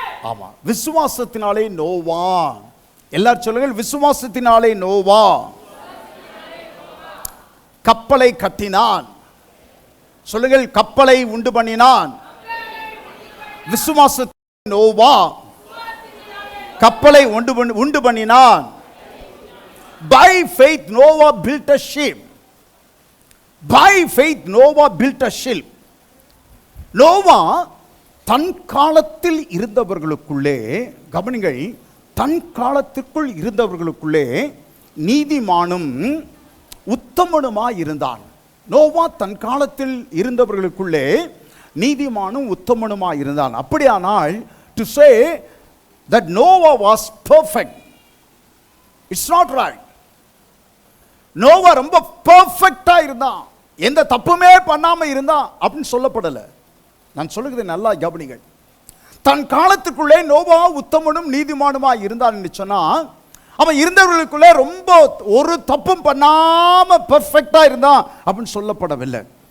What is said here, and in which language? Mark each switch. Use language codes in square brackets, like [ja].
[ta] ஆமா, விசுவாசத்தினாலே நோவான். எல்லாரும் சொல்லுங்கள், விசுவாசத்தினாலே நோவான் கப்பலை கட்டினான். சொல்லுங்கள், கப்பலை உண்டு பண்ணினான். விசுவாசத்தினாலே நோவான் கப்பலை உண்டு பண்ணினான். [en] By faith Noah built a ship. By faith Noah built a ship. [ta] Noah தன் காலத்தில் இருந்தவர்களுக்குள்ளே, கவனிங்கள், தன் காலத்திற்குள் இருந்தவர்களுக்குள்ளே நீதிமானும் உத்தமனுமாய் இருந்தான். நோவா தன் காலத்தில் இருந்தவர்களுக்குள்ளே நீதிமானும் உத்தமனுமாய் இருந்தான். அப்படியானால் [en] to say that Noah was perfect, it's not right. [ta] Noah ரொம்ப பெர்ஃபெக்ட்டா இருந்தான், எந்த தப்புமே பண்ணாம இருந்தான் அப்படின்னு சொல்லப்படல. நான் சொல்லுகிறதை நல்லா கவனிங்கள். தன் காலத்துக்குள்ளே நோவா உத்தமனும் நீதிமானுமா இருந்தான் என்று சொன்னா, அவன் இருந்தவர்களுக்குள்ளே ரொம்ப ஒரு தப்பும் பண்ணாம பெர்ஃபெக்ட்டா இருந்தான் அப்படின்னு சொல்லப்படவில்லை.